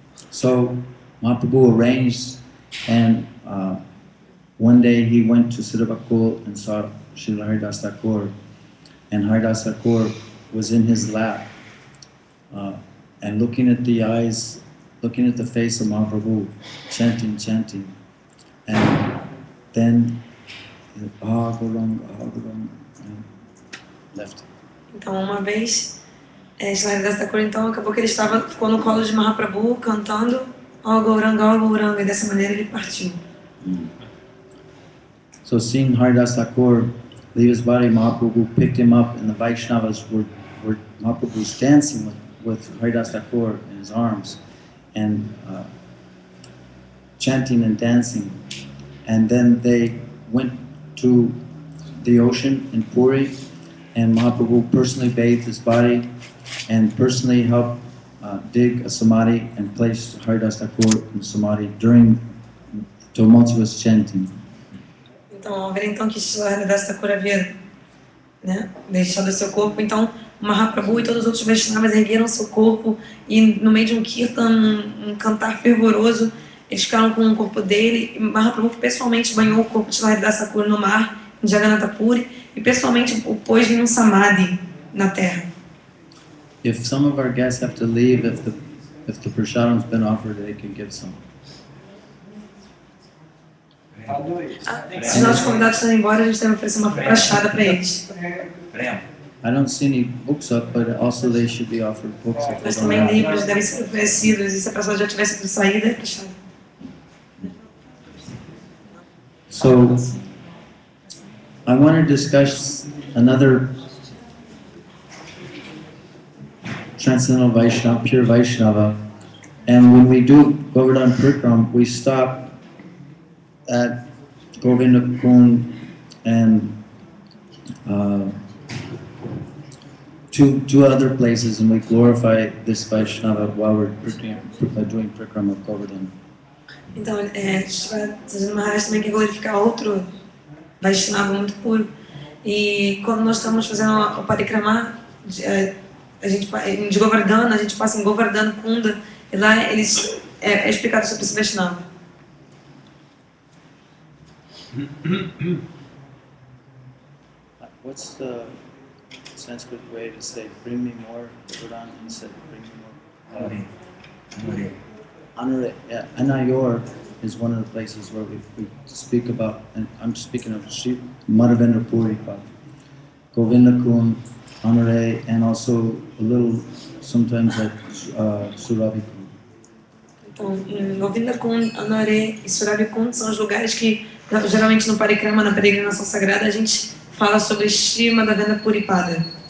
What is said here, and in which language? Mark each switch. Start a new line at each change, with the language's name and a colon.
English: So Mahaprabhu arranged, and one day he went to Sripad and saw Srila Haridas Thakur, and Haridas Thakur was in his lap, and looking at the eyes, looking at the face of Mahaprabhu, chanting, and then Gauranga, and left.
Portuguese: Então, uma vez, Srila Haridas Thakur, então, acabou que ele ficou no colo de Mahaprabhu, cantando "Ó Gauranga", e dessa maneira ele partiu.
English: So seeing Haridas Thakur leave his body, Mahaprabhu picked him up, and the Vaishnavas were where Mahaprabhu was dancing with Haridas Thakur in his arms and chanting and dancing. And then they went to the ocean in Puri, and Mahaprabhu personally bathed his body and personally helped dig a samadhi and placed Haridas Thakur in samadhi during tumultuous chanting.
Portuguese: Então, ao ver então que Haridas Thakur havia, né, deixado seu corpo, então Mahaprabhu e todos os outros Vaishnavas ergueram seu corpo e no meio de um kirtan, um cantar fervoroso, eles ficaram com o corpo dele. E Mahaprabhu pessoalmente banhou o corpo de Haridas Thakur no mar, em Jagannath Puri, e pessoalmente o pôs em um samadhi na terra.
English: If some of our guests have to leave, if the prasadam's been offered, they can give some.
Portuguese: Se os nossos convidados estão embora, a gente deve oferecer uma prachada para eles.
English: I don't see any books up, but also they should be offered books.
Portuguese: Mas também livros devem ser oferecidos, e se a pessoa já tivesse sido saída, é prachada.
English: So, I want to discuss another transcendental Vaishnava, pure Vaishnava, and when we do Govardhan Prikram, we stop at Govinda Kund and two other places, and we glorify this Vaishnava while we're doing Prikram of Govardhan.
Portuguese: Então, Sajjan Maharaj também quer glorificar outro Vaishnava muito puro. E quando nós estamos fazendo o Parikrama, de Govardhana, a gente passa em Govardhan Kunda, e lá é explicado sobre esse Vaishnava.
English: What's the Sanskrit way to say, bring me more Govardhan? He said, bring me more. Anure, yeah. Anayor is one of the places where we speak about, and I'm speaking of Sri Madhavendra Puri, Govinda Kund, Anure, and also a little, sometimes like Surabhi Kund.
Portuguese: Então, Govinda Kund, Anure e Surabhi Kund são os lugares que, geralmente no Parikrama, na peregrinação sagrada, a gente fala sobre Sri Madhavendra Puri Pada.